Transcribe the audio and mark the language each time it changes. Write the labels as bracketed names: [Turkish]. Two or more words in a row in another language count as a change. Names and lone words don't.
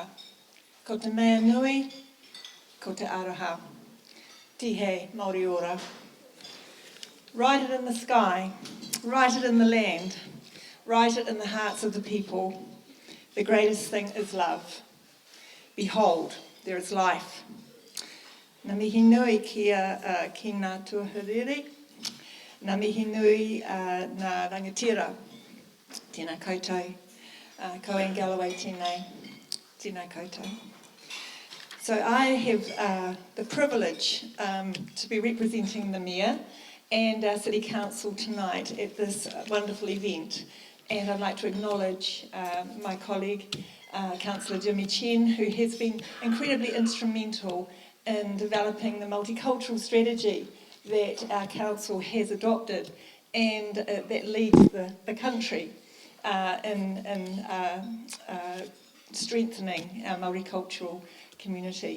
[Māori] Ko te mea nui, ko te aroha. Tihe Māori ora. [English] Write it in the sky, write it in the land, write it in the hearts of the people. The greatest thing is love. Behold, there is life. [Māori] Ngā mihi nui ki ngā tuahuriri. Ngā mihi nui ngā rangatira. Tēnā koutou. Ko Anne Galloway tēnei. Tēnā koutou. [English] So I have the privilege to be representing the Mayor and our City Council tonight at this wonderful event. And I'd like to acknowledge my colleague, Councillor Jimmy Chen, who has been incredibly instrumental in developing the multicultural strategy that our council has adopted and that leads the country in strengthening our multicultural community.